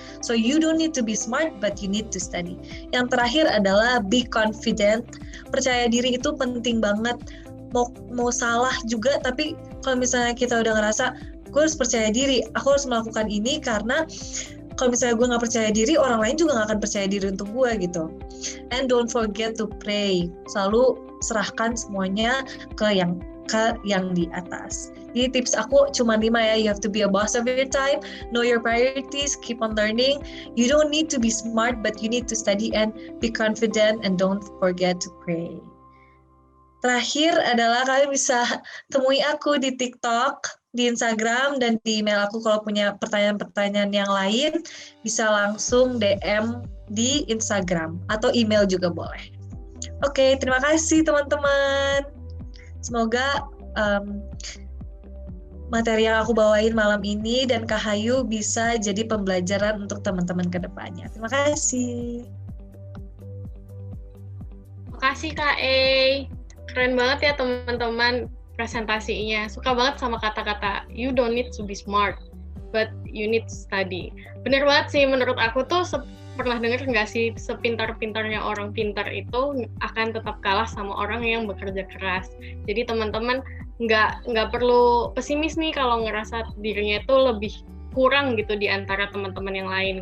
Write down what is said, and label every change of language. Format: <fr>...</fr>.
<en>So you don't need to be smart, but you need to study.</en> <id>Yang terakhir adalah</id> <en>be confident.</en> <id>Percaya diri itu penting banget. Mau salah juga, tapi kalau misalnya kita udah ngerasa, gue harus percaya diri, aku harus melakukan ini karena kalau misalnya gue nggak percaya diri, orang lain juga nggak akan percaya diri untuk gue gitu.</id> <en>And don't forget to pray.</en> <id>Selalu serahkan semuanya ke yang di atas. Jadi tips aku cuma 5 ya.</id> <en>You have to be a boss of your time, know your priorities, keep on learning. You don't need to be smart, but you need to study and be confident, and don't forget to pray.</en> <id>Terakhir adalah kalian bisa temui aku di TikTok, di Instagram, dan di email aku. Kalau punya pertanyaan-pertanyaan yang lain, bisa langsung DM di Instagram atau email juga boleh. Oke, terima kasih teman-teman. Semoga materi yang aku bawain malam ini dan Kak Hayu bisa jadi pembelajaran untuk teman-teman ke depannya. Terima kasih. Terima kasih Kak E. Keren banget ya teman-teman presentasinya. Suka banget sama kata-kata</id> <en>you don't need to be smart, but you need to study.</en> <id>Bener banget sih, menurut aku tuh pernah denger nggak sih, sepintar-pintarnya orang pintar itu akan tetap kalah sama orang yang bekerja keras. Jadi teman-teman nggak perlu pesimis nih kalau ngerasa dirinya itu lebih kurang gitu di antara teman-teman yang lain.</id>